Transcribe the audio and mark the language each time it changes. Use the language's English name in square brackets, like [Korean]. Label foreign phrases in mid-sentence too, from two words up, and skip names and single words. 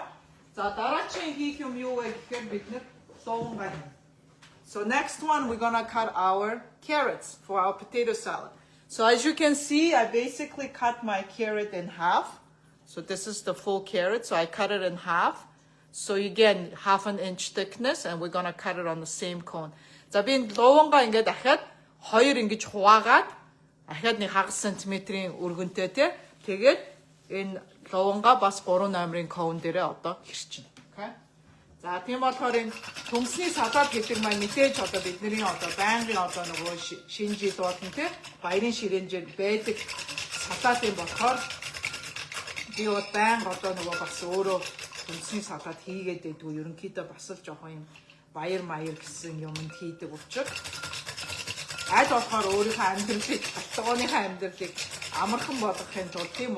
[Mongolian] За дараагийн хийх юм юу вэ гэхээр бид нар ловонгаа. [English] So next one we're gonna cut our carrots for our potato salad. So as you can see, I basically cut my carrot in half. So this is the full carrot. So I cut it in half. So again, 1/2 inch thickness, and we're gonna cut it on the same cone. [Mongolian] За би ловонгаа ингээд дахиад 2 ингэж хуваагаад ахаад нэг хагас сантиметрийн өргөнтэй тий. Тэгээд энэ ловонгаа бас 3 номерын коун дээрээ одоо хэрчинэ. [English] Okay? [Mongolian] За тийм болохоор энэ төмсний салаад гэдэг маань мэдээж одоо бидний одоо байнгын одоо нөгөө шинэ жил болон тий баярын ширээнжээр байдаг салаатын болохоор би байнга одоо нөгөө бас өөрөө төмсний салаад хийгээд байдгүй ерөнхийдөө бас л жоохон юм баяр маяр гэсэн юмд хийдэг учраас аль болохоор өөрийнхөө амьдралыг, хатгооныхаа амьдралыг амархан болгохын тулд тийм үү?